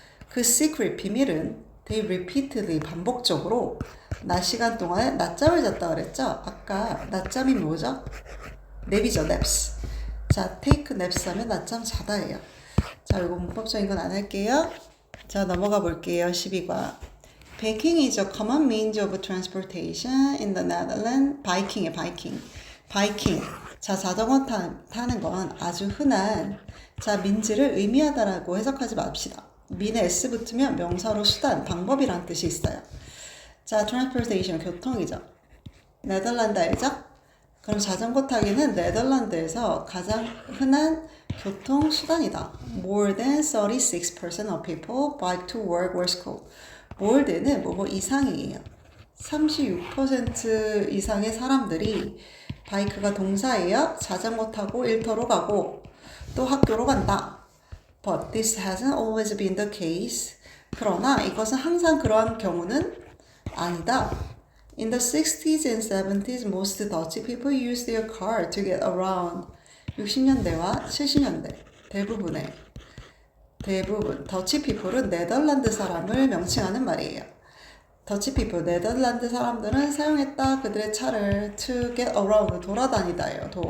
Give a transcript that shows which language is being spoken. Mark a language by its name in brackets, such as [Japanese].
[Korean] 그 secret, 비밀은 they repeatedly, 반복적으로 낮 시간 동안에 낮잠을 잤다 그랬죠? 아까 낮잠이 뭐죠? 냅이죠, naps. 자, take naps 하면 낮잠 자다예요. 자, 이거 문법적인 건 안 할게요. 자, 넘어가 볼게요. 12과. [English] Biking is a common means of transportation in the Netherlands. [Korean] 바이킹이에요, 바이킹. 자, 자전거 타는 건 아주 흔한 민지를 의미하다라고 해석하지 맙시다. 민에 S 붙으면 명사로 수단, 방법이란 뜻이 있어요. 자, transportation, 교통이죠. 네덜란드 알죠? 그럼 자전거 타기는 네덜란드에서 가장 흔한 교통수단이다. [English] More than 36% of people bike to work or school. [Korean] more than은 뭐뭐 이상이에요. 36% 이상의 사람들이 바이크가 동사예요. 자전거 타고 일터로 가고 또 학교로 간다. [English] But this hasn't always been the case. [Korean] 그러나 이것은 항상 그러한 경우는 아니다. [English] In the 60s and 70s, most Dutch people used their car to get around. [Korean] 60년대와 70년대 대부분 더치 피플은 네덜란드 사람을 명칭하는 말이에요. 더치 피플, 네덜란드 사람들은 사용했다. 그들의 차를 [English] to get around, [Korean] 돌아다니다예요.